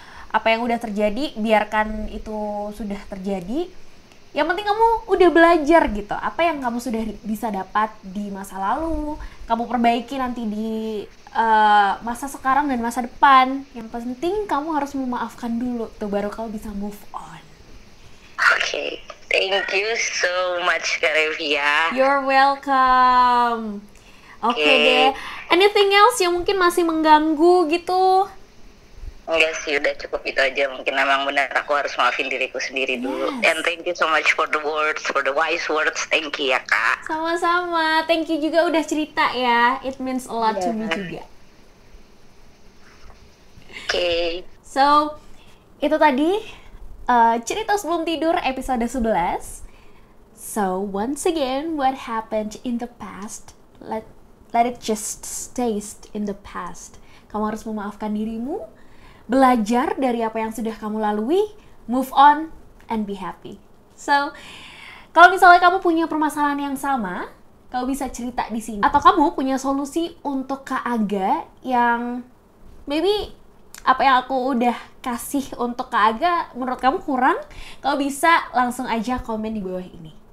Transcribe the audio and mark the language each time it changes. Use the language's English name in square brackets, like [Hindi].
[Indonesian] Apa yang udah terjadi, biarkan itu sudah terjadi. Yang penting kamu udah belajar gitu. Apa yang kamu sudah bisa dapat di masa lalu, kamu perbaiki nanti di masa sekarang dan masa depan. Yang penting kamu harus memaafkan dulu, tuh baru kamu bisa move on. [English] Okay, thank you so much Kak Revia. You're welcome. [Indonesian] Oke deh. Anything else yang mungkin masih mengganggu gitu? Enggak sih, udah cukup itu aja. Mungkin memang benar aku harus maafin diriku sendiri dulu. [English] And thank you so much for the words, for the wise words. [Indonesian] Thank you ya Kak. Sama-sama. Thank you juga udah cerita ya. [English] It means a lot to me juga. Okay. [Indonesian] So, itu tadi cerita sebelum tidur episode 11. [English] So, once again, what happened in the past, let it just stays in the past. [Indonesian] Kamu harus memaafkan dirimu, belajar dari apa yang sudah kamu lalui, move on, [English] and be happy. [Indonesian] So, kalau misalnya kamu punya permasalahan yang sama, kamu bisa cerita di sini. Atau kamu punya solusi untuk Kak Aga yang maybe apa yang aku udah kasih untuk Kak Aga menurut kamu kurang, kamu bisa langsung aja komen di bawah ini.